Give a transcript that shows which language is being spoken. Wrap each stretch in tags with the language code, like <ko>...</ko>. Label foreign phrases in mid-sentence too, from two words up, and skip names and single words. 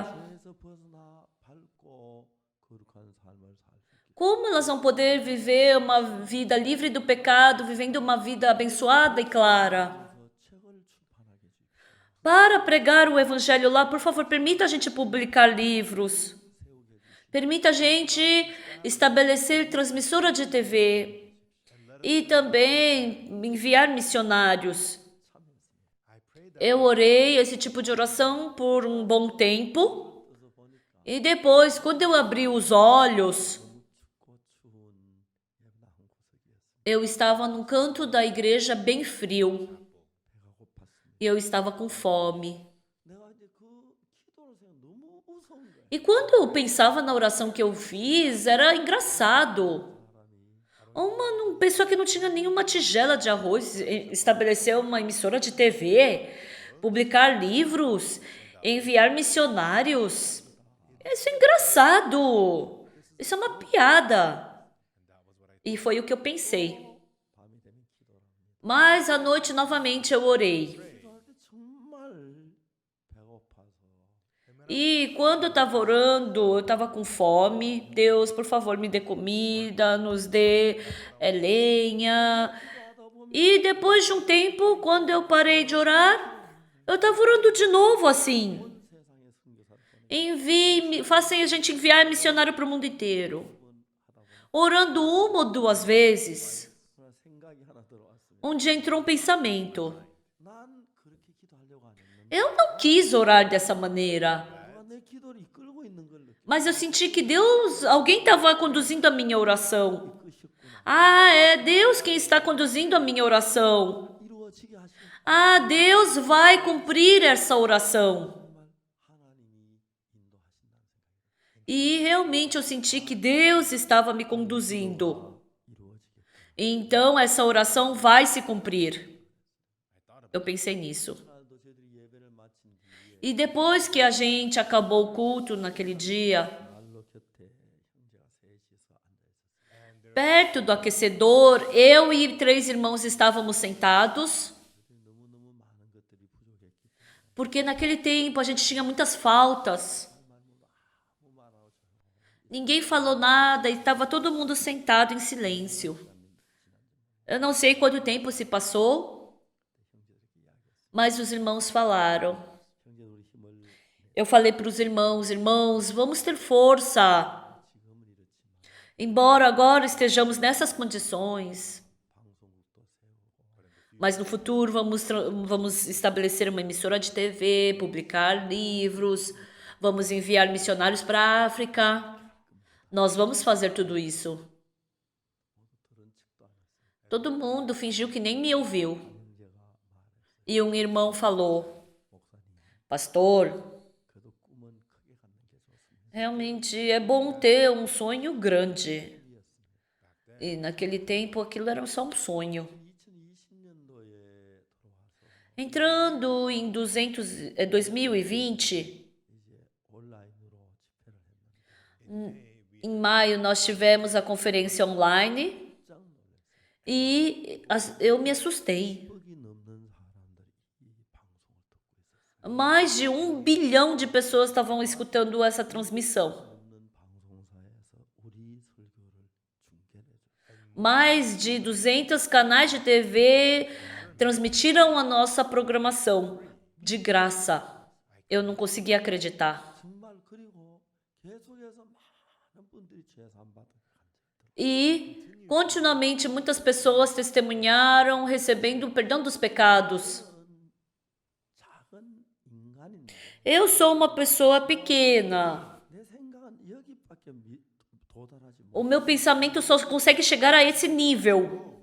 <ko>죄에서 벗어나 밝고 거룩한 삶을 살 수 있게.</ko> <pt>Como elas vão poder viver uma vida livre do pecado, vivendo uma vida abençoada e clara?</pt> <ko>그래서 책을 출판하게 해주십시오.</ko> <pt>Para pregar o evangelho lá, por favor, permita a gente publicar livros.</pt> <ko>세우게 해주십시오.</ko> <pt>Permita a gente estabelecer transmissora de TV e também enviar missionários.</pt> <en>I prayed that</en> <pt>Eu orei esse tipo de oração por um bom tempo</pt> <ko>떠서 보니까</ko> <pt>e depois, quando eu abri os olhos,</pt> <ko>너무 춥고 추운 예배당 한 구석이었습니다.</ko> <pt>eu estava num canto da igreja bem frio</pt> <ko>배가 고팠습니다.</ko> <pt>e eu estava com fome.</pt> <ko>내가 이제 그 기도를 생각 너무 무서운 거야.</ko> <pt>E quando eu pensava na oração que eu fiz, era engraçado.</pt> <ko>사람이</ko> <pt>Uma pessoa que não tinha nenhuma tigela de arroz estabeleceu uma emissora de TV, publicar livros, enviar missionários. Isso é engraçado. Isso é uma piada. E foi o que eu pensei.</pt> <ko>밤이 되면 기도를 합니다.</ko> <pt>Mas à noite novamente eu orei.</pt> <ko>기도할 때 정말 배고파서</ko> <pt>E quando eu estava orando, eu estava com fome. Deus, por favor, me dê comida, nos dê lenha.</pt> <ko>기도하다 보면</ko> <pt>E depois de um tempo, quando eu parei de orar, eu estava orando de novo assim.</pt> <ko>온 세상에 선교사를 보내</ko> <pt>Façam a gente enviar missionário para o mundo inteiro.</pt> <ko>하다 보면</ko> <pt>Orando uma ou duas vezes,</pt> <ko>그런 생각이 하나 들어왔습니다.</ko> <pt>um dia entrou um pensamento.</pt> <ko>난 그렇게 기도하려고 안 했는데</ko> <pt>Eu não quis orar dessa maneira,</pt> <ko>누가 내 기도를 이끌고 있는 걸 느끼</ko> <pt>mas eu senti que Deus, alguém estava conduzindo a minha oração.</pt> <ko>이끄셨구나.</ko> <pt>Ah, é Deus quem está conduzindo a minha oração.</pt> <ko>이루어지게 하시는</ko> <pt>Ah, Deus vai cumprir essa oração.</pt> <ko>정말 하나님이 인도하신다는 생각이</ko> <pt>E realmente eu senti que Deus estava me conduzindo.</pt> <ko>이루어지게.</ko> <pt>Então essa oração vai se cumprir. Eu pensei nisso.</pt> <ko>그날도 저희들이 예배를 마친 뒤에</ko> <pt>E depois que a gente acabou o culto naquele dia,</pt> <ko>난로 곁에 형제가 셋이서 앉아 있었어요.</ko> <pt>perto do aquecedor, eu e 3 irmãos estávamos sentados,</pt> <ko>너무너무 많은 것들이 부족했기 때문에</ko> <pt>porque naquele tempo a gente tinha muitas faltas.</pt> <ko>아무 말하고 조용히</ko> <pt>Ninguém falou nada e estava todo mundo sentado em silêncio. Eu não sei quanto tempo se passou, mas os irmãos falaram.</pt> <ko>형제 우리 힘을</ko> <pt>Eu falei para os irmãos, irmãos, vamos ter força.</pt> <ko>지금은 이렇지만</ko> <pt>Embora agora estejamos nessas condições,</pt> <ko>방송국도 세우고</ko> <pt>mas no futuro vamos estabelecer uma emissora de TV, publicar livros, vamos enviar missionários para a África. Nós vamos fazer tudo isso.</pt> <ko>들은 척도 안 했어요.</ko> <pt>Todo mundo fingiu que nem me ouviu.</pt> <ko>형제가 말했어요.</ko> <pt>E um irmão falou,</pt> <ko>목사님,</ko> <pt>pastor,</pt> <ko>그래도 꿈은 크게 갖는 게 좋습니다.</ko> <pt>realmente é bom ter um sonho grande.</pt> <ko>일이었습니다.</ko> <pt>E naquele tempo aquilo era só um sonho.</pt> <ko>2020년도에 들어와서</ko> <pt>Entrando em 2020,</pt> <ko>이제 온라인으로 집회를</ko> <pt>Em maio nós tivemos a conferência online e eu me assustei.</pt> <ko>10억이 넘는 사람들이 이 방송을 듣고 있었어요.</ko> <pt>Mais de 1 bilhão de pessoas estavam escutando essa transmissão.</pt> <ko>없는 방송사에서 우리 설교를 중계해줘요.</ko> <pt>Mais de 200 canais de TV transmitiram a nossa programação de graça. Eu não conseguia acreditar.</pt> <ko>정말 그리고 계속해서 많은 분들이 제사함받은</ko> <pt>E continuamente muitas pessoas testemunharam recebendo o perdão dos pecados.</pt> <ko>작은 인간인데</ko> <pt>Eu sou uma pessoa pequena.</pt> <ko>내 생각은 여기밖에 도달하지 못.</ko> <pt>O meu pensamento só consegue chegar a esse nível.</pt>